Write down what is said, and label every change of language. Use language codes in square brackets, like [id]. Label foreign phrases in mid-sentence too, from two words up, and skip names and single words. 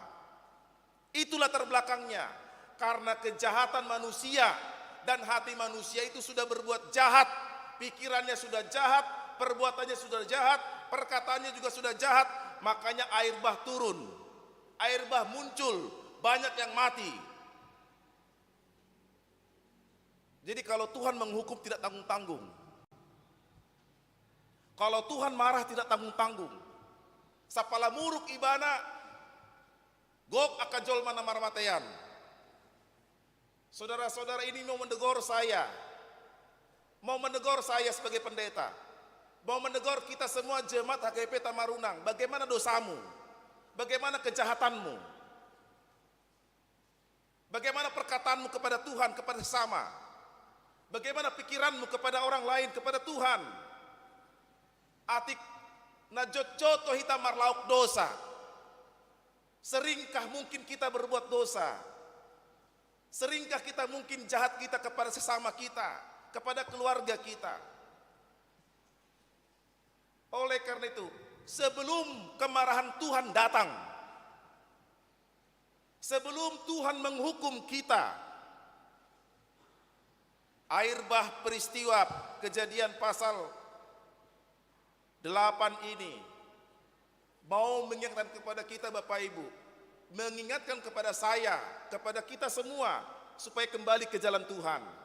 [id] Itu latar belakangnya, karena kejahatan manusia dan hati manusia itu sudah berbuat jahat, pikirannya sudah jahat, perbuatannya sudah jahat, perkataannya juga sudah jahat, makanya air bah turun, air bah muncul, banyak yang mati. Jadi kalau Tuhan menghukum tidak tanggung-tanggung, kalau Tuhan marah tidak tanggung-tanggung, [bbc] sapala muruk ibana, gok akajol mana marmatean. [id] Saudara-saudara ini mau menegur saya, sebagai pendeta, mau menegur kita semua jemaat HKBP Tamarunang. Bagaimana dosamu? Bagaimana kejahatanmu? Bagaimana perkataanmu kepada Tuhan, kepada sesama? Bagaimana pikiranmu kepada orang lain, kepada Tuhan? [bbc] Atik najojoto hita marlauk dosa. [id] Seringkah mungkin kita berbuat dosa? Seringkah kita mungkin jahat kita kepada sesama kita, kepada keluarga kita? Oleh karena itu, sebelum kemarahan Tuhan datang, sebelum Tuhan menghukum kita, air bah peristiwa Kejadian pasal 8 ini mau mengingatkan kepada kita Bapak Ibu, mengingatkan kepada saya, kepada kita semua supaya kembali ke jalan Tuhan.